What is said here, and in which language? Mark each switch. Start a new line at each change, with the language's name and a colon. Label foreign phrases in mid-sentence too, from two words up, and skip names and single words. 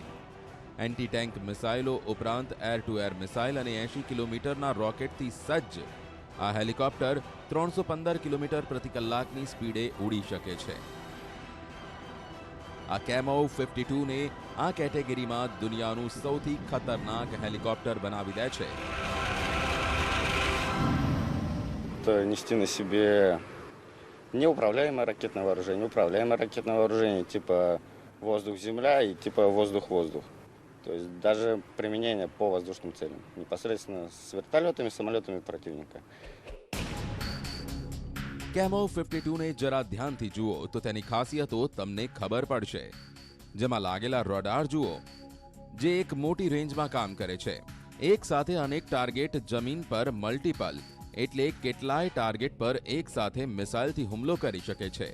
English: anti tank missiles
Gujarati: ઉપરાંત
English: air to air missile
Gujarati: અને 80 કિલોમીટરના રોકેટથી સજ્જ આ હેલિકોપ્ટર 315 કિલોમીટર પ્રતિ કલાકની સ્પીડે ઉડી શકે છે. આ કેમોવ 52 ને આ કેટેગરીમાં દુનિયાનું સૌથી ખતરનાક હેલિકોપ્ટર બનાવી દે છે.
Russian: Нести на себе неуправляемое ракетное вооружение, типа воздух-земля и типа воздух-воздух. То есть даже применение по воздушным целям, непосредственно с вертолетами, самолетами противника.
Gujarati: કેમો 52 ને જરા ધ્યાનથી જુઓ તો તેની ખાસિયતો તમને ખબર પડશે. જેમાં લાગેલા રડાર જુઓ, જે એક મોટી રેન્જમાં કામ કરે છે. એક સાથે અનેક ટાર્ગેટ જમીન પર મલ્ટીપલ એટલે કેટલાય ટાર્ગેટ પર એક સાથે મિસાઇલથી હુમલો કરી શકે છે.